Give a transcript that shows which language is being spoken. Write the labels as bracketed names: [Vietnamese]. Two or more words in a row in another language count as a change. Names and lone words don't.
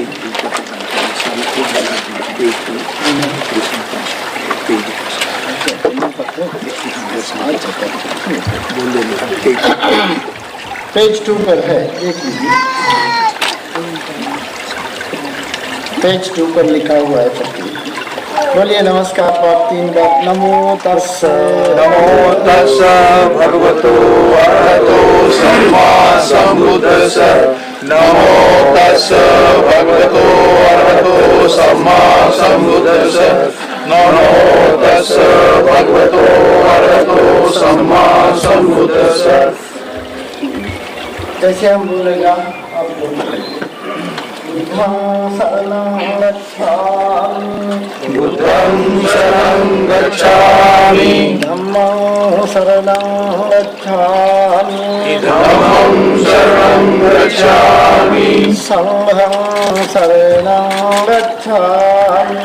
[Hindi] पेज 2 पर है, देख लीजिए। पेज 2 पर लिखा हुआ है। बोलिए नमस्कार पाठ 3 बार। [Pali] नमो तस्स भगवतो अरहतो सम्मा सम्बुद्धस्स। नमो तस्स भगवतो अरहतो सम्मा सम्बुद्धस्स। नमो तस्स भगवतो अरहतो सम्मा सम्बुद्धस्स। [Hindi] कैसे हम बोलेगा आप बोलिए। [Pali] बुद्धं शरणं गच्छामि बुद्धं शरणं गच्छामि धम्मं शरणं गच्छामि धम्मं शरणं गच्छामि संघं शरणं गच्छामि